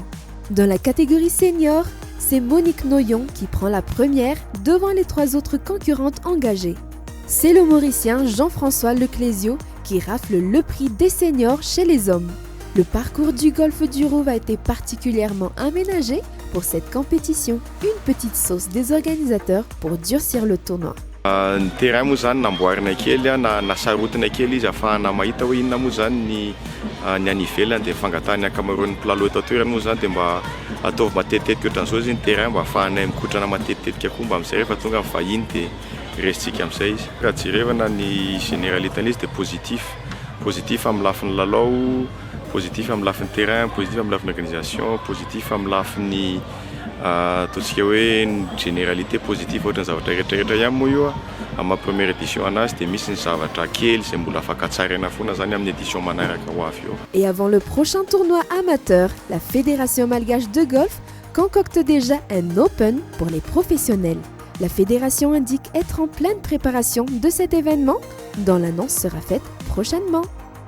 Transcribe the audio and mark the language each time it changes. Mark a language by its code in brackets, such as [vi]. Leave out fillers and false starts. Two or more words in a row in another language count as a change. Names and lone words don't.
[fr] Dans la catégorie senior, c'est Monique Noyon qui prend la première devant les 3 autres concurrentes engagées. C'est le Mauricien Jean-François Leclésio qui rafle le prix des seniors chez les hommes. Le parcours du golfe du Rouf a été particulièrement aménagé pour cette compétition, une petite sauce des organisateurs pour durcir le tournoi. [mg] Ny terrain moa zany namboarina kely na sarotina kely izy ahafahana mahita hoe inona moa zany ny any ivelany dia fangatahany ankamaroan'ny mpilalao eto an-toerana moa zany dia mba ataovy matetitetika ohatran'izao izy ny terrain mba ahafahanay mikotrana matetitetika koa mba amin'izay rehefa tonga amin'ny vahiny dia resitsika amin'izay izy. Raha jerevana ny généralitén'izy dia positif amin'ny lafin'ny lalao, positif amin'ny lafin'ny terrain, positif amin'ny lafin'ny organisation, positif amin'ny lafin'ny ataontsika hoe [fr] généralité positive [mg] ohatran'ny zavatra rehetrarehetra ihany moa io amin'ny [fr] première édition [mg] anazy dia misy ny zavatra kely izay mbola afaka tsaraina foana zany amin'ny édition manaraka ho avy eo. [fr] Et avant le prochain tournoi amateur, la Fédération malgache de golf concocte déjà un Open pour les professionnels. La fédération indique être en pleine préparation de cet événement, dont l'annonce sera faite prochainement.